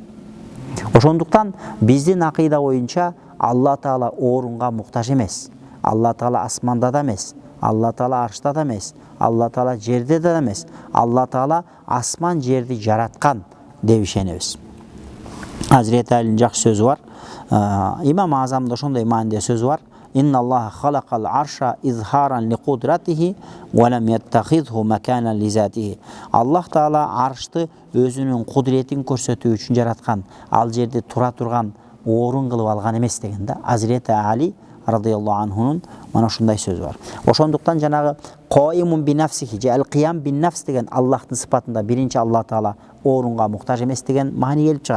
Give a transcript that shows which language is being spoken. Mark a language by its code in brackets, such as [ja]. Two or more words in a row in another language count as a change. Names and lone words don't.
[ky] Ошондуктан биздин акыйда боюнча Алла Таала орунга муктаж эмес. Алла Таала асманда да эмес, Алла Таала аршта да эмес, Алла Таала жерде да эмес. Алла Таала асман жерди жараткан деп ишенебиз. Hazreti Ali'nin жакшы сөзү бар. Имам Азамда ошондой мааниде сөзү бар. [ar] إن الله خلق العرش إظهارا لقدرته ولم يتخذه مكانا لذاته. [ky] Аллах Таала аршты өзүнүн кудретин көрсөтүү үчүн жараткан, ал жерде тура турган орун кылып алган эмес деген да. Hazreti Ali [ar] رضي الله عنه [ky] мана ушундай сөзү бар. Ошондуктан жанагы [ar] قائم بنفسه [ky] же [ar] القيام بنفس [ky] деген Аллахтын сыпатында биринчи Алла Таала орунга муктаж эмес деген маани келип чыгат.